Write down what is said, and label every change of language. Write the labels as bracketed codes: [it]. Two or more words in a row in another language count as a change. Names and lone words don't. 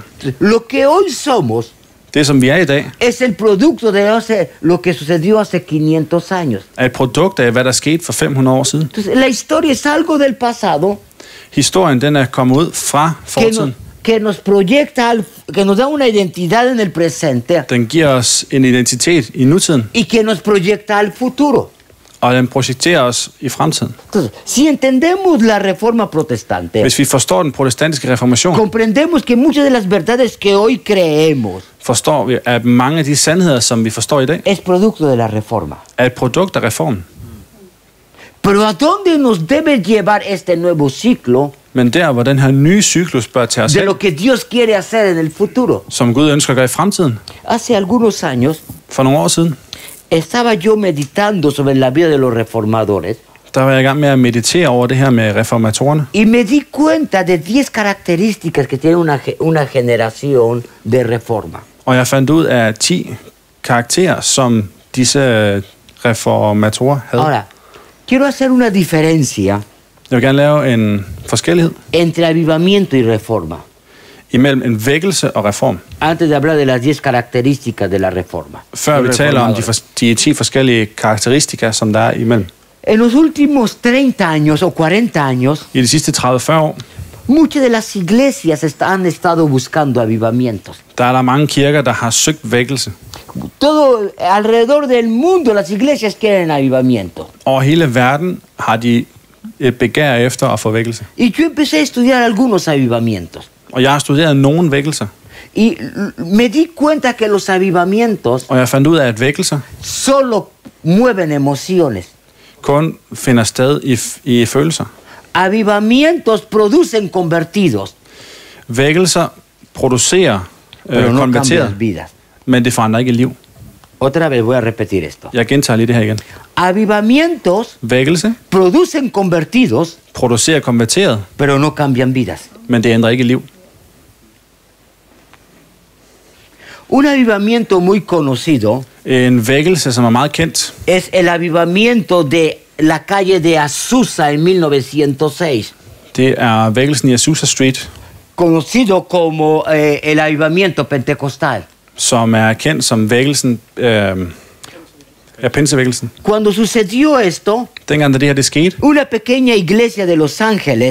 [es] Lo que hoy somos [da] Det, som vi er i dag, [es] es el producto de lo que sucedió hace 500 años. [da] er et produkt af, hvad der skete for 500 år siden. [es] Entonces, la historia es algo del pasado [da] Historien, den er kommet ud fra fortiden. [es] que nos proyecta, que nos da una identidad en el presente [da] Den giver os en identitet i nutiden, [es] y que nos proyecta al futuro. [da] og den projekterer os i fremtiden. [es] Entonces, si entendemos la reforma protestante, [da] Hvis vi forstår den protestantiske reformation, [es] comprendemos que muchas de las verdades que hoy creemos [da] forstår vi, at mange af de sandheder, som vi forstår i dag, [es] es producto de la reforma. [da] er et produkt af reformen. [es] Pero ¿a dónde nos debe llevar este nuevo ciclo [da] Men der, hvor den her nye cyklus bør tage os [es] de [da] hen, [es] lo que Dios quiere hacer en el futuro? [da] som Gud ønsker at gøre i fremtiden, [es] Hace algunos años [da] for nogle år siden, [es] estaba yo meditando sobre la vida de los reformadores [da] der var jeg i gang med at meditere over det her med reformatorerne. [es] y me di cuenta de 10 características que tiene una generación de reforma. [da] Og jeg fandt ud af 10 karakterer, som disse reformatorer havde. [es] Ahora, quiero hacer una diferencia [da] Jeg vil gerne lave en forskellighed [es] entre avivamiento y reforma, [da] imellem en vækkelse og reform. [es] antes de hablar de las 10 características de la reforma. [da] Før vi taler om de 10 forskellige karakteristika, som der er imellem. [es] En los últimos 30 años o 40 años, [da] I de sidste 30-40 år, [es] muchas de las iglesias han estado buscando avivamientos. [da] der er der mange kirker, der har søgt vækkelse. [es] Todo alrededor del mundo las iglesias quieren avivamiento. [da] Over hele verden har de et begær efter at få vækkelse. [es] Y yo empecé a estudiar algunos avivamientos. [da] Og jeg har studeret nogle vækkelser, [es] Y me di cuenta que los avivamientos [da] og jeg fandt ud af, at vækkelser [es] solo mueven emociones. [da] kun finder sted i følelser. [es] Avivamientos producen convertidos, [da] Vækkelser producerer [es] pero no [da] konverteret, [es] cambian vidas. [da] men det forandrer ikke liv. [es] Otra vez voy a repetir esto. [da] Jeg gentager lige det her igen. [es] Avivamientos [da] Vækkelse [es] producen convertidos, [da] producerer konverteret, [es] pero no cambian vidas. [da] men det ændrer ikke liv. [es] Un avivamiento muy conocido [da] En vækkelse, som er meget kendt, [es] es el avivamiento de la calle de Azusa en 1906, [da] det er vækkelsen i Azusa Street, [es] conocido como el avivamiento pentecostal. [da] som er kendt som vækkelsen, pinsevækkelsen. [es] Cuando sucedió esto, [da] Dengang da det her det skete, [es] una pequeña iglesia de Los Ángeles